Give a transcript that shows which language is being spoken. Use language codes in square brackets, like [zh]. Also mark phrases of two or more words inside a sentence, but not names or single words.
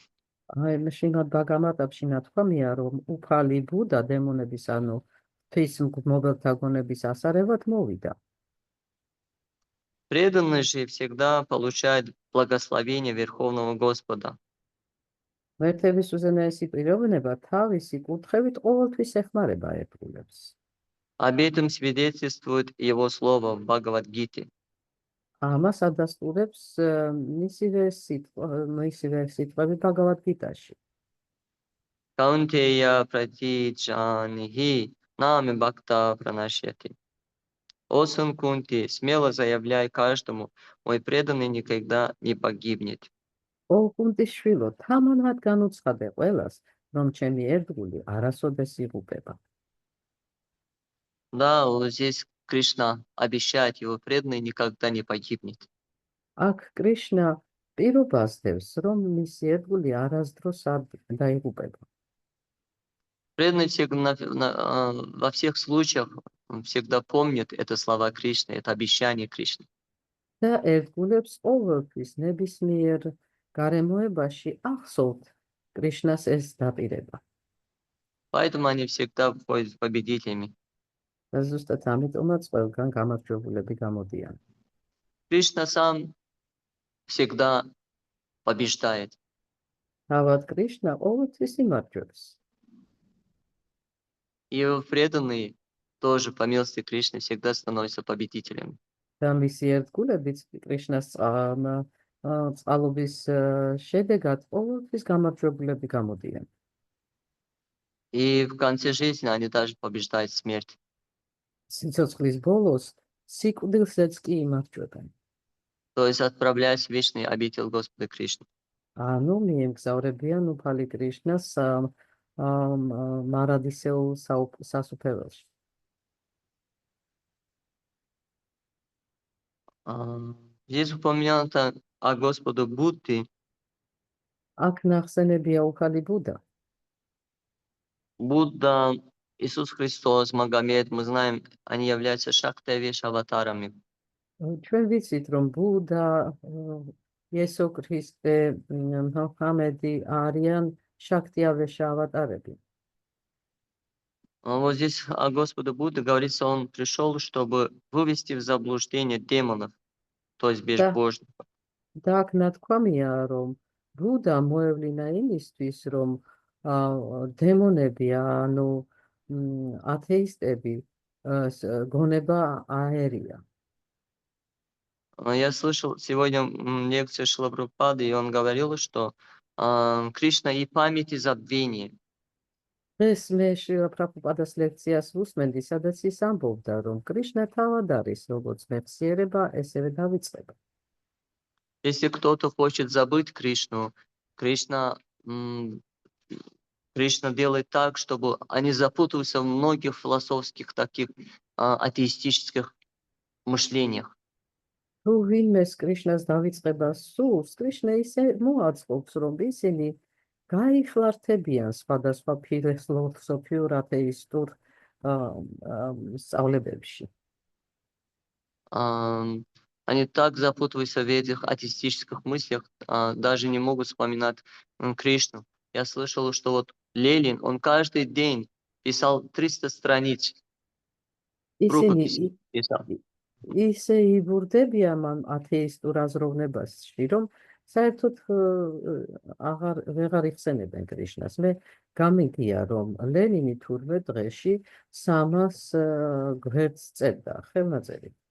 [ka] აი შრიმად ბაგავატამში ნათქვამია, რომ უფალი ბუდა დემონების ანუ ღვთის მგმობელთა გონების ასარევად მოვიდა. [ru] Преданные же всегда получают благословение Верховного Господа. [ka] ღმერთების უზენაესი პიროვნება თავისი კუთხევით ყოველთვის ეხმარება ერთგულებს. [ru] Об этом свидетельствует его слово в Бхагавад-гите. [ka] ამას ადასტურებს მისივე სიტყვები ბაგავად-გიტაში. [sa] कौन्तेय प्रतिजानीहि न मे भक्तः प्रणश्यति. [ru] О сын Кунти, смело заявляй каждому, мой преданный никогда не погибнет. [ka] ო კუნტის შვილო, თამამად განუცხადე ყველას, რომ ჩემი ერთგული არასოდეს იღუპება. [ru] Да, вот здесь Кришна обещает, его преданный никогда не погибнет. [ka] აქ კრიშნა პირობას დევს, რომ მისი ერთგული არასდროს არ დაიღუპება. [ru] Преданный во всех случаях всегда помнит это слова Кришны, это обещание Кришны. [ka] და ერთგულებს ყოველთვის ნებისმიერ გარემოებაში ახსოვთ კრიშნას ეს დაპირება. [ru] Поэтому они всегда выходят победителями. [ka] და ზუსტად ამიტომაც ყველგან გამარჯვებულები გამოდიან. [ru] Кришна сам всегда побеждает. [ka] თავად კრიშნა ყოველთვის იმარჯვებს. [ru] И его преданные тоже, по милости Кришны, всегда становятся победителями. [ka] და მისი ერთგულებიც კრიშნას წყალობის შედეგად ყოველთვის გამარჯვებულები გამოდიან. [ru] И в конце жизни они даже побеждают смерть. [ka] სიცოცხლის ბოლოს სიკვდილსაც კი იმარჯვებენ. [ru] То есть отправляясь в вечный обитель Господа Кришны. [ka] ანუ მიემგზავრებიან უფალი კრიშნას მარადისეულ სასუფეველში. [ru] Здесь упомянуто о Господу Будде. [ka] აქ ნახსენებია უფალი ბუდა. [ru] Будда, Иисус Христос, Магомед, мы знаем, они являются Шактавиш аватарами. [ka] ჩვენ ვიცით, რომ ბუდა, იესო ქრისტე, მოჰამედი არიან შაქტიავეშა ავატარები. [ru] Вот здесь о Господе Будды говорится, он пришел, чтобы вывести в заблуждение демонов, то есть безбожников. [ka] და აქ ნათქვამია, რომ ბუდა მოევლინა იმისთვის, რომ დემონები, ანუ ათეისტები გონება აერია. [ru] Я слышал сегодня лекцию Шрилы Прабхупады, и он говорил, что Кришна и память, и забвение. [ka] დღეს მე შრილა პრაბჰუპადას ლექციას ვუსმენდი, სადაც ის ამბობდა, რომ კრიშნა თავად არის, როგორც მეხსიერება, ესევე დავიწყება. [ru] Если кто-то хочет забыть Кришну, Кришна делает так, чтобы они запутываются в многих философских таких атеистических мышлениях. თუ ვინმეს კრიშნას დავიწყება სურს, კრიშნა ისე მოაწყობს, რომ ისინი გაიხლართებიან სხვადასხვა ფილოსოფიურ ათეისტურ სწავლებებში. Они так запутываются в этих атеистических мыслях, даже не могут вспоминать Кришну. Я слышал, что вот Ленин, он каждый день писал 300 страниц. Рукописи писал. [ka] ისე იბურდებიან ამ ათეისტურ აზროვნებაში, რომ საერთოდ ვეღარ იხსენებენ კრიშნას. მე გამიგია, რომ ლენინი თურმე დღეში 300 გვერდს წერდა ხელნაწერი.